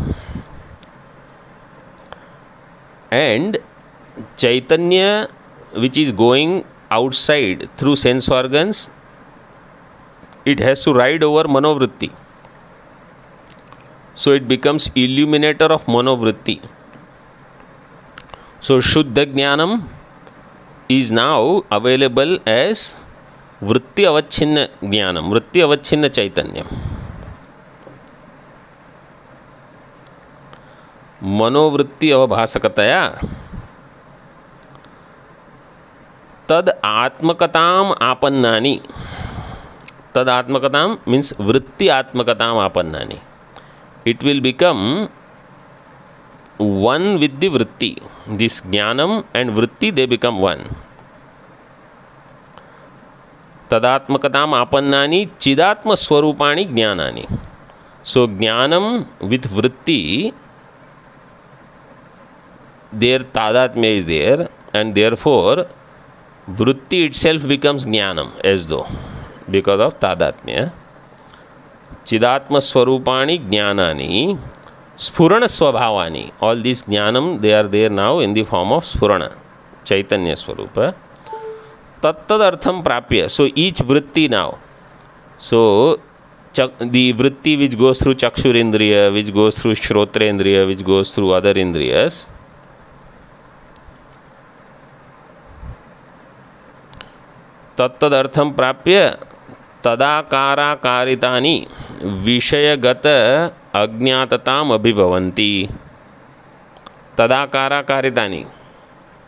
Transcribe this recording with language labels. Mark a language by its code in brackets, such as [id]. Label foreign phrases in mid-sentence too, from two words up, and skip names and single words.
[en] And Chaitanya which is going outside through sense organs, it has to ride over Manovritti. So it becomes illuminator of Manovritti. So [sa] Shuddha Jnanam [en] is now available as [sa] Vritti Avachinna Jnanam, Vritti Avachinna Chaitanya. मनोवृत्ति अवभासकतया तद् आत्मकताम् आपन्नानि. Tad Atmakatam [en] means [sa] Vritti Atmakatam Apannani. [en] It will become one with the vritti. This jnanam and vritti, they become one. [sa] तदात्मकताम् आपन्नानि चिदात्म स्वरूपाणि ज्ञानानि. [en] So jnanam with vritti, their tadatmya is there, and therefore vritti itself becomes jnanam as though, because of tadatmya. [sa] चिदात्म स्वरूपाणि ज्ञानानि स्फुरण स्वभावानि. [en] All these jnanam, they are there now in the form of Sphurana, [sa] Chaitanya Swarupa. तत्तदर्थं प्राप्य. [en] So each vritti now. So the vritti which goes through Chakshurindriya, which goes through Shrotrendriya, which goes through other indriyas, [sa] तत्तदर्थं प्राप्य तदाकार कारितानि विषयगत अज्ञातताम अभिभवन्ति. तदाकारा कारितानि.